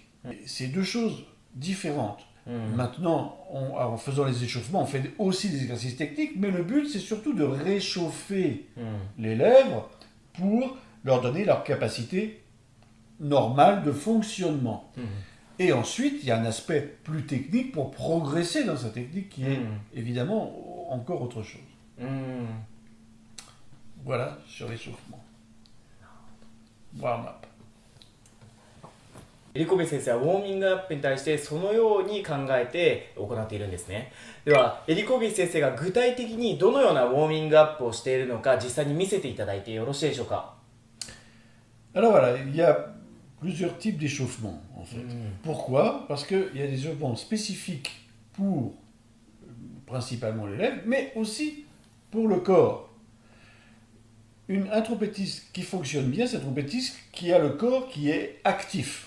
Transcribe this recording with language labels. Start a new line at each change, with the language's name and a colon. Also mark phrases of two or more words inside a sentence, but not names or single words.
French: C'est deux choses différentes. Maintenant, en faisant les échauffements, on fait aussi des exercices techniques, mais le but, c'est surtout de réchauffer les lèvres pour leur donner leur capacité normale de fonctionnement. Et ensuite, il y a un aspect plus technique pour progresser dans sa technique qui est évidemment encore autre chose. Voilà sur l'échauffement. Warm-up.
Japanese: エリコベ先生はウォーミングアップに対してそのように考えて行っているんですね。では、エリコベ先生が具体的にどのようなウォーミングアップをしているのか実際に見せていただいてよろしいでしょうか？
French: Alors voilà, il y a plusieurs types d'échauffement en fait. Pourquoi? Parce qu'il y a des échauffements spécifiques pour principalement les lèvres, mais aussi pour le corps. Un trompettiste qui fonctionne bien, c'est un trompettiste qui a le corps qui est actif.